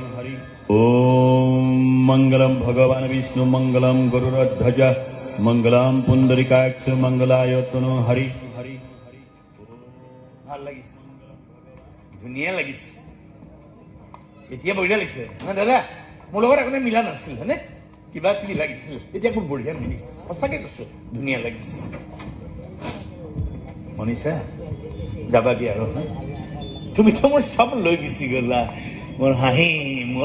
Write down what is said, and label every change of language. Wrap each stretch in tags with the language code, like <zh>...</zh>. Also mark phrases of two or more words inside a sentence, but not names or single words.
<sa>ओम मंगलम भगवान विष्णु मंगलम गरुड़ध्वज मंगलम पुंडरीकाक्ष मंगलायतनो हरि हरि</sa> <as>ভাল লাগিছে ধুনীয়া লাগিছে এতিয়া বঢ়িয়া লাগিছে না দাদা মোৰ লগত একোনে মিলা নাছিল হয়নে কিবা কিবি লাগিছিল এতিয়া খুব বঢ়িয়া মিলিছে সঁচাকে কৈছো ধুনীয়া লাগিছে মনিষা যাবা দিয়া আৰু তুমিতো মোৰ চব লৈ গুচি গলা মোৰ হাঁহি মোৰ</as>